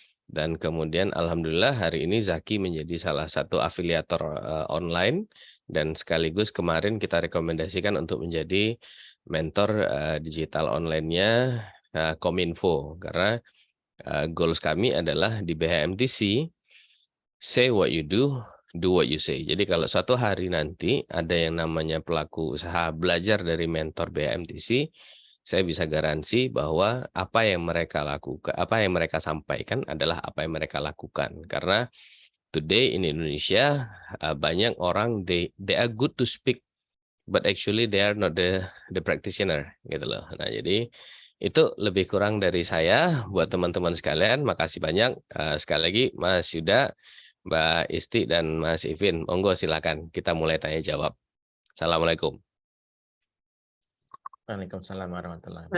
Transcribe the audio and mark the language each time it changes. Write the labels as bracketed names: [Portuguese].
[Indonesian] Dan kemudian alhamdulillah hari ini Zaki menjadi salah satu afiliator online, dan sekaligus kemarin kita rekomendasikan untuk menjadi mentor digital online-nya Kominfo, karena goals kami adalah di BHMTC, [English] say what you do what you say. [Indonesian] Jadi kalau suatu hari nanti ada yang namanya pelaku usaha belajar dari mentor BHMTC, saya bisa garansi bahwa apa yang mereka lakukan, apa yang mereka sampaikan adalah apa yang mereka lakukan. Karena [English] today in Indonesia [Indonesian] banyak orang [English] they are good to speak, but actually they are not the practitioner, [Indonesian] gitu loh. Nah, jadi itu lebih kurang dari saya buat teman-teman sekalian. Makasih banyak sekali lagi Mas Yuda, Mbak Isti, dan Mas Ivin. Monggo silakan kita mulai tanya jawab. Assalamualaikum. [Arabic] Waalaikumsalam warahmatullahi wabarakatuh.